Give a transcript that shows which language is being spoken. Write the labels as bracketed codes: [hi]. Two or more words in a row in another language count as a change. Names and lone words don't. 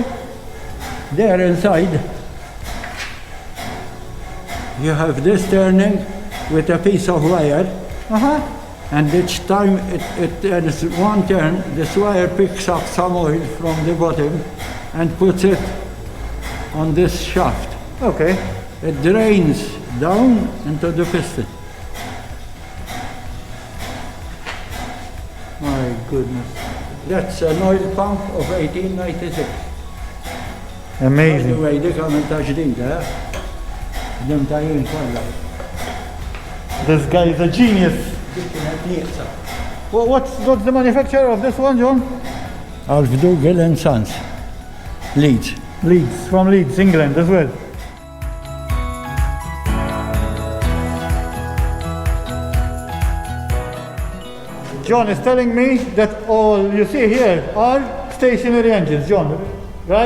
[en] There inside, you have this turning with a piece of wire, and each time it turns one turn, this wire picks up some oil from the bottom and puts it on this shaft. Okay. It drains down into the piston. My goodness. That's an oil pump of 1896. By the Amazing. way, [mt] dik għamilta ġdida, dim tajjin kollha. [en] This guy is a genius. [mt] Dik kienet nieqsa. [en] Well, what's the manufacturer of this one, John? Alfdugel and Sons, Leeds. Leeds, from Leeds, England as well. John is telling me that all you see here are stationary engines, John, right?